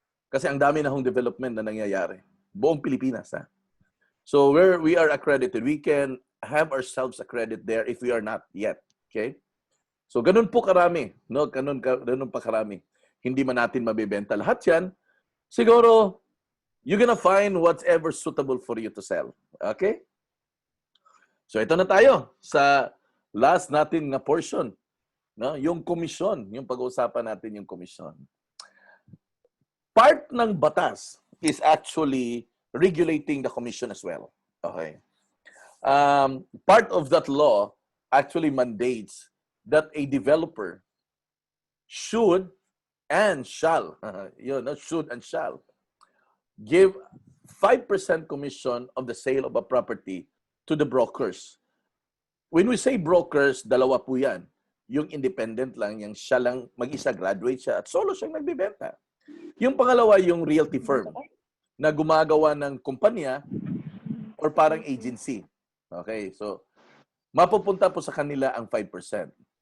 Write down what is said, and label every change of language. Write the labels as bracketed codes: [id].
[tl] Kasi ang dami na hong development na nangyayari. Buong Pilipinas. Ha? [en] So where we are accredited, we can have ourselves accredited there if we are not yet. [tl] Okay? So ganun po karami. No? Ganun pa karami. Hindi man natin mabibenta lahat yan. [en] Siguro, you're gonna find whatever suitable for you to sell. Okay? [tl] So ito na tayo sa last natin na portion, no? Yung komisyon, yung pag-uusapan natin yung komisyon. Part ng batas [en] is actually regulating the commission as well. [tl] Okay. [en] Part of that law actually mandates that a developer should and shall, should and shall give 5% commission of the sale of a property to the brokers. When we say brokers, [tl] dalawa po yan. Yung independent lang, yung siya lang, mag-isa graduate siya at solo siyang nagbibenta. Yung pangalawa, yung realty firm na gumagawa ng kumpanya or parang agency. Okay, so mapupunta po sa kanila ang 5%.